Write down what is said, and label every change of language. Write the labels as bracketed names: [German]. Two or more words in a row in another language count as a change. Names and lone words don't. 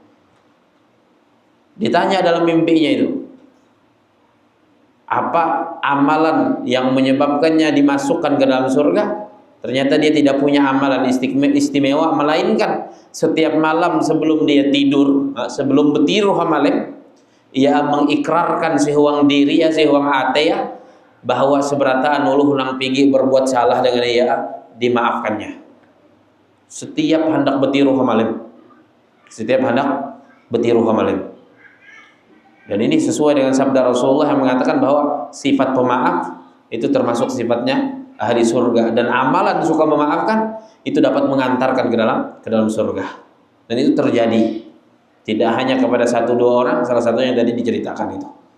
[Indonesian] Ditanya dalam mimpinya itu, apa amalan yang menyebabkannya dimasukkan ke dalam surga? Ternyata dia tidak punya amalan istimewa, melainkan setiap malam sebelum dia tidur, sebelum betiru malam, ia mengikrarkan sehuang diri ya, [Banjar] sehuang hati ya, bahwa seberataan uluh nang pigi berbuat salah dengan ia dimaafkannya. Setiap hendak betiru malam. Setiap hendak betiru malam. [Indonesian] Dan ini sesuai dengan sabda Rasulullah yang mengatakan bahwa sifat pemaaf itu termasuk sifatnya ahli surga, dan amalan suka memaafkan itu dapat mengantarkan ke dalam surga. Dan itu terjadi tidak hanya kepada satu dua orang, salah satunya yang tadi diceritakan itu.